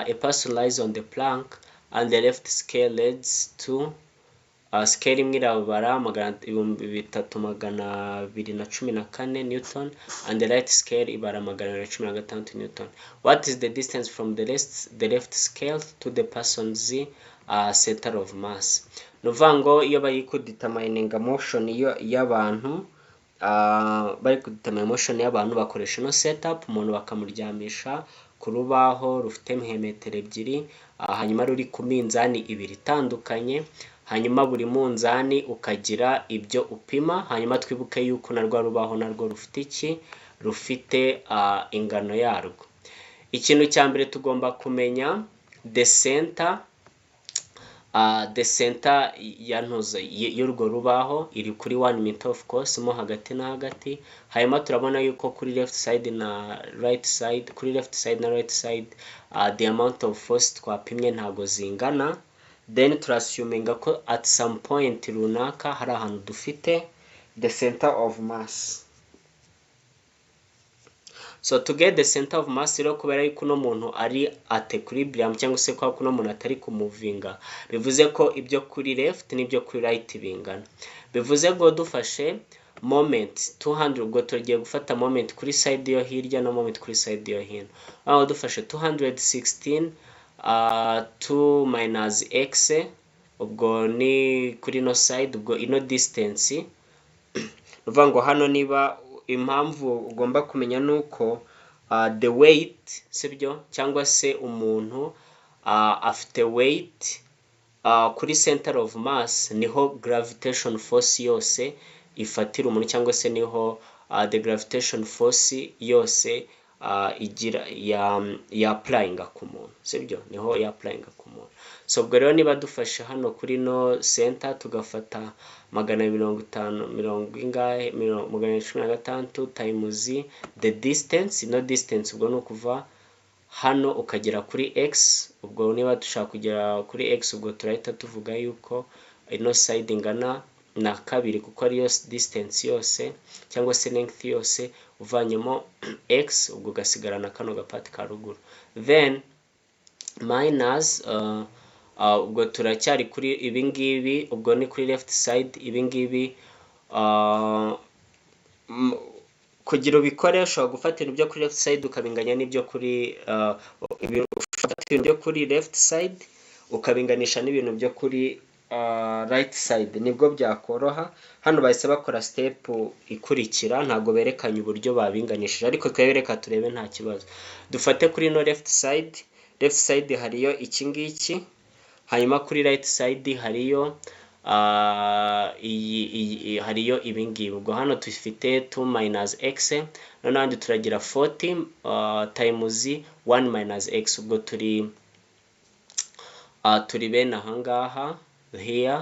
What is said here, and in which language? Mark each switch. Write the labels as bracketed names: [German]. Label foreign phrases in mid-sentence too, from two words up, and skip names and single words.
[English] A person lies on the plank and the left scale leads to scale [Kinyarwanda] imwe irabara [English] 3214 Newton and the right scale ibara 216 Newton. What is the distance from the left scale to the person's center of mass? [Kinyarwanda] Nuvuga ngo iyo bari kudetermininga motion y'abantu bari kudetermine motion y'abantu bakoresha no setup, umuntu bakamuryamisha ku rubaho rufite metero 2 hanyuma ruri ku minzani ibiri itandukanye, hanyuma buri munzani ukagira ibyo upima, hanyuma twibuke yuko narwo rubaho narwo rufite iki, rufite ingano yarwo. Ikintu cya mbere tugomba kumenya [English] the center [Kinyarwanda] yantuza y'urwo rubaho iri kuri [English] 1 meter of course [Kinyarwanda] mo hagati na hagati. Hanyuma turabona yuko kuri [English] left side [Kinyarwanda] na [English] right side, [Kinyarwanda] kuri [English] left side [Kinyarwanda] na [English] right side the amount of force [Kinyarwanda] twapimye ntago zingana. Then turassuminga ko [English] at some point [Kinyarwanda] runaka hari ahantu dufite [English] the center of mass. So to get the center of mass [Kinyarwanda] rero kubera yuko no muntu ari [English] at equilibrium [Kinyarwanda] cyangwa se kwa kuno muntu atari kumuvinga, bivuze ko ibyo kuri left n'ibyo kuri right bingana. Bivuze ngo dufashe moment 200, ubwo tugiye gufata moment kuri side yo hirya na moment kuri side yo hino. Aho dufashe 216 2 minus x, ubwo ni kuri no side, ubwo ino distance uvuga ngo hano niba impamvu ugomba kumenya nuko [English] the weight [Kinyarwanda] sibyo cyangwa se umuntu afite weight kuri [English] center of mass [Kinyarwanda] niho [English] gravitation force [Kinyarwanda] yose ifatira umuntu, cyangwa se niho [English] the gravitation force [Kinyarwanda] yose igira ya applying ku muntu sibyo, niho ya applying ku muntu. So ubwo rero niba dufashe hano kuri no center tugafata 116 [English] times the distance, [Kinyarwanda] no distance ubwo no kuva hano ukagera kuri x, ubwo niba dushaka kugera kuri x ubwo turahita tuvuga yuko ino side ingana na kabiri kuko ariyo distance yose cyangwa se length yose uvanyemo x, ubwo gasigarana kano gapati ka ruguru, [English] then minus [Kinyarwanda] ubwo turacyari kuri ibingibi, ubwo ni kuri [English] left side. [Kinyarwanda] Ibingibi kugira ubikore ushobora gufata ibintu byo kuri [English] left side [Kinyarwanda] ukabinganya n'ibyo kuri ibyo kuri [English] left side [Kinyarwanda] ukabinganisha n'ibintu byo kuri [English] right side, [Kinyarwanda] nibwo byakoroha. Hano bahise bakora step ikurikira, ntago berekanye uburyo babinganishije ariko twereka turebe nta kibazo. Dufate kuri no [English] left side [Kinyarwanda] hariyo iki ngiki, hanyuma kuri [English] right side [Kinyarwanda] hariyo hariyo ibingibi, ubwo hano dufite 2 minus x, none turagira 40 times 1 minus x, ubwo turi bene ahangaha here.